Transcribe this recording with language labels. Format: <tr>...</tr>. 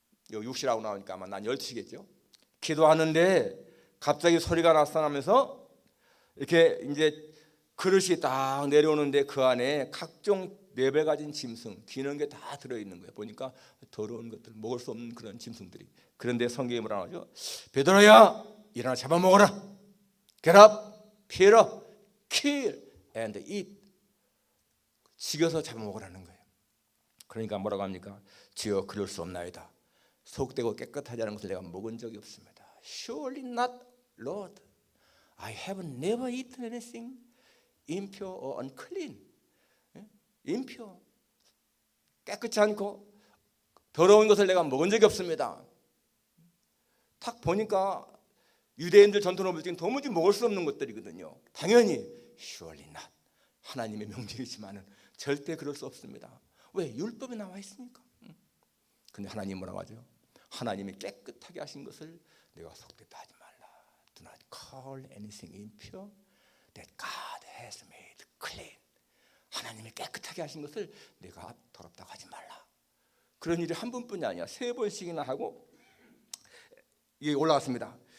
<ko>6시라고 나오니까 아마 난 12시겠죠. 기도하는데 갑자기 소리가 나타나면서 이렇게 이제 그릇이 딱 내려오는데 그 안에 각종 4배 가진 짐승, 기는 게 다 들어있는 거예요. 보니까 더러운 것들, 먹을 수 없는 그런 짐승들이. 그런데 성경이 뭐라 하죠? 베드로야 일어나 잡아먹어라.</ko> <en>Get up, kill up, kill and eat.</en> <ko>죽여서 잡아먹으라는 거예요. 그러니까 뭐라고 합니까? 주여 그럴 수 없나이다. 속되고 깨끗하지 않은 것을 내가 먹은 적이 없습니다.</ko> <en>Surely not, Lord. I have never eaten anything impure or unclean.</en> <ko>impure, 깨끗지 않고 더러운 것을 내가 먹은 적이 없습니다. 딱 보니까 유대인들 전통으로 지금 도무지 먹을 수 없는 것들이거든요. 당연히</ko> <en>surely not.</en> <ko>하나님의 명령이지만은 절대 그럴 수 없습니다. 왜? 율법에 나와 있으니까. 근데 하나님 뭐라고 하죠? 하나님이 깨끗하게 하신 것을 내가 속되다 하지 말라.</ko> <en>Do not call anything impure that God has made clean.</en> <ko>하나님이 깨끗하게 하신 것을 내가 더럽다고 하지 말라. 그런 일이 한 번뿐이 아니야. 3번씩이나 하고 이게 올라왔습니다.</ko>